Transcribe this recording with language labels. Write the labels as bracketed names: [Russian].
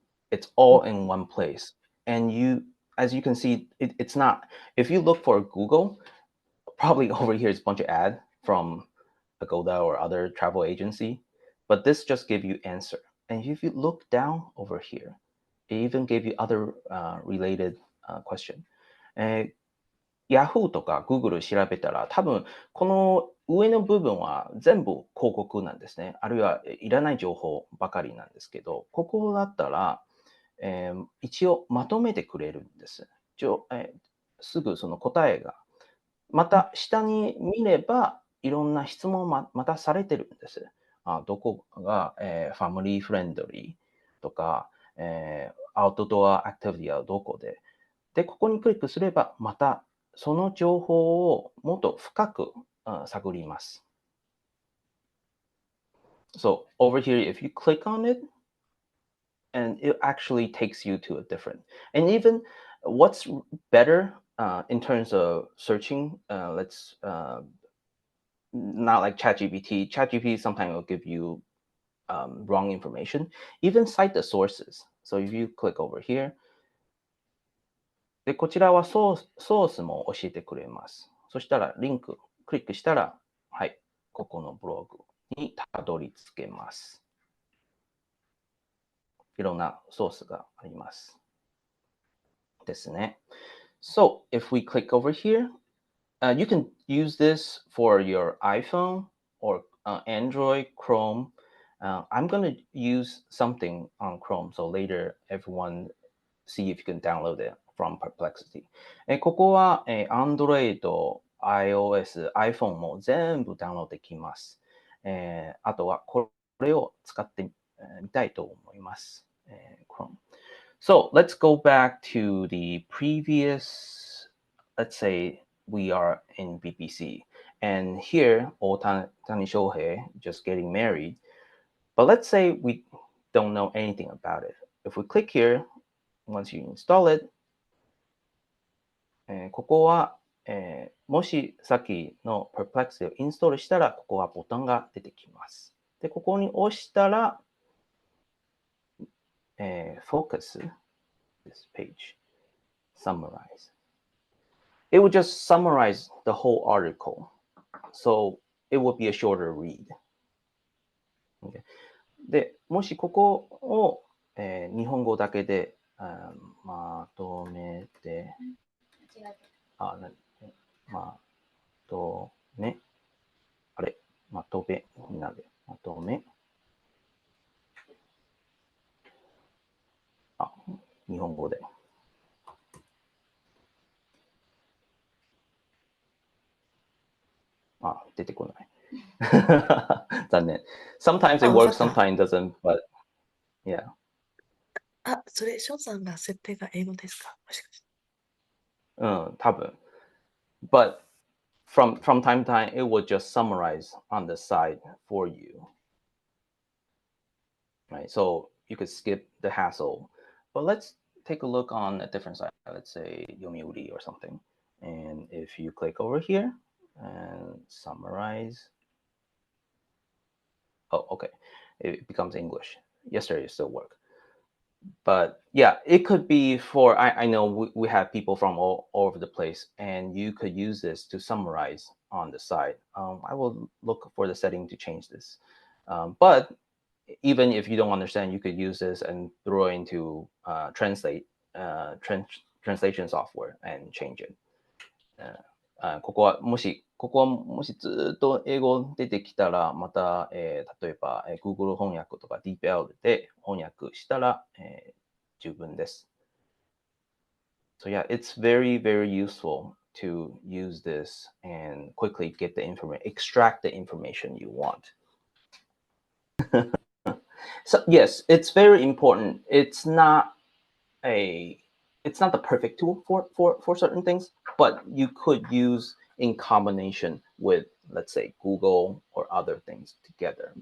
[English] It's all in one place. And as you can see, it's not, if you look for Google, probably over here is a bunch of ads from Agoda or other travel agency, but this just give you answer. And if you look down over here, it even gave you other related question. [Japanese] Yahoo とか Google 調べたら、多分この上の部分は全部広告なんですね。あるいはいらない情報ばかりなんですけど、ここだったら、一応まとめてくれるんです。すぐその答えが。また下に見れば、いろんな質問またされてるんです。どこが、ファミリーフレンドリーとか、アウトドアアクティビティはどこで。で、ここにクリックすれば、またその情報をもっと深く探ります。 [English] So over here, if you click on it, and it actually takes you to a different, and even what's better in terms of searching, let's not like ChatGPT. ChatGPT sometimes will give you wrong information. Even cite the sources. So if you click over here, [Japanese] で、こちらはソースも教えてくれます。そしたら、リンク、クリックしたら、はい、ここのブログにたどり着けます。いろんなソースがあります。ですね。 [English] So, if we click over here, you can use this for your iPhone or Android, Chrome. I'm going to use something on Chrome, so later everyone see if you can download it from Perplexity. [Japanese] ここは、Android、iOS、iPhone も全部ダウンロードできます。あとはこれを使ってみたいと思います。 [English] Chrome. So let's go back to the previous, let's say we are in BBC, and here Otani Shohei just getting married, but let's say we don't know anything about it. If we click here, once you install it, [Japanese] ここは、もしさっきの Perplexity をインストールしたら、ここはボタンが出てきます。で、ここに押したら、 [English] Focus, this page, Summarize. It will just summarize the whole article. So it will be a shorter read. Okay. [Japanese] で、もしここを、日本語だけで、まとめて、まとめ、まとめになる。まとめ。日本語で。出てこない。残念。 [English] Sometimes it works, sometimes it doesn't, but yeah. [Japanese] それ、ショーンさんが設定が英語ですか？もしかして。多分。 [English] But from time to time, it will just summarize on the side for you. Right? So you could skip the hassle. But let's take a look on a different side. Let's say Yomiuri or something. And if you click over here and summarize, oh, okay. It becomes English. Yesterday it still worked. But yeah, it could be for, I know we have people from all over the place, and you could use this to summarize on the side. I will look for the setting to change this. But even if you don't understand, you could use this and throw it into translation software and change it. [Japanese] ここはもしずっと英語出てきたら、また、例えば、Google 翻訳とか DeepL で翻訳したら、十分です。 [English] So yeah, it's very, very useful to use this and quickly get the information, extract the information you want. So yes, it's very important. It's not the perfect tool for certain things, but you could use in combination with, let's say, Google or other things together.